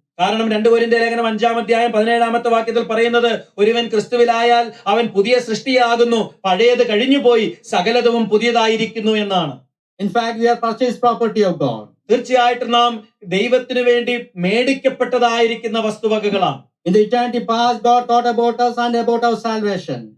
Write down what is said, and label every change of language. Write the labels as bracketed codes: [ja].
[ml] കാരണം 2 കൊരിന്ത്യർ ലേഖനം 5-ാം അധ്യായം 17-ാമത്തെ വാക്യത്തിൽ പറയുന്നത്, ഒരുവൻ ക്രിസ്തുവിലായാൽ അവൻ പുതിയ സൃഷ്ടിയാകുന്നു, പഴയത് കഴിഞ്ഞുപോയി, സകലതും പുതിയതായിരിക്കുന്നു എന്നാണ്. [en] In fact, we are purchased property of God. [ml] തീർച്ചയായിട്ടും നാം ദൈവത്തിന് വേണ്ടി മേടിക്കപ്പെട്ടതായിരിക്കുന്ന വസ്തുവകകളാണ്. [en] In the eternity past, God thought about us and about our salvation.